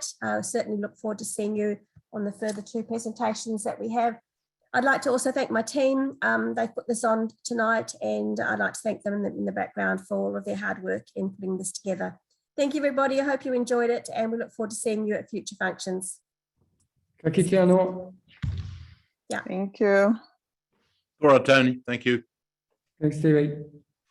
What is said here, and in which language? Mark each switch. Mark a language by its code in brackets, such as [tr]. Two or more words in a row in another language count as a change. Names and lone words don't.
[en] I certainly look forward to seeing you on the further 2 presentations that we have. I'd like to also thank my team. They put this on tonight, and I'd like to thank them in the background for all of their hard work in putting this together. Thank you, everybody. I hope you enjoyed it, and we look forward to seeing you at future functions. [mi] Ka kite anō. [en] Thank you. All right, Tony. Thank you. Thanks, Stevie.